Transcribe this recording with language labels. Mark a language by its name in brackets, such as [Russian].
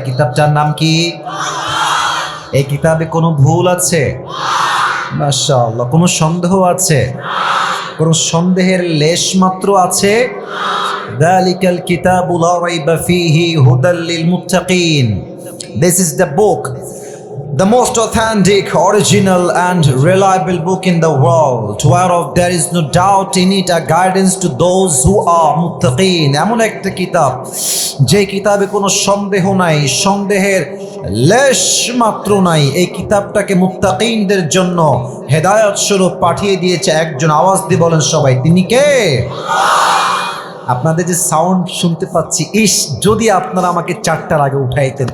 [Bangla] কিতাবটার নাম কি? এই কিতাবে কোনো ভুল আছে? মাশাআল্লাহ। কোনো সন্দেহ আছে? কোনো সন্দেহের লেশ মাত্র আছে? [Arabic] যালিকাল কিতাবু লা রাইবা ফীহি হুদাল লিল মুত্তাকিন। [English] This is the book, the most authentic, original and reliable book in the world, whereof there is no doubt in it, a guidance to those who are muttaqin. [Bangla] এমন একটা কিতাব যে কিতাবে কোনো সন্দেহ নাই, সন্দেহের লেশ মাত্র নাই। এই কিতাবটাকে মুত্তাকিনদের জন্য হেদায়েত স্বরূপ পাঠিয়ে দিয়েছে একজন। আওয়াজ দিয়ে বলেন সবাই, তিনি কে? আপনাদের যে সাউন্ড শুনতে পাচ্ছি, ইস যদি আপনারা আমাকে 4টার আগে উঠাইতেন।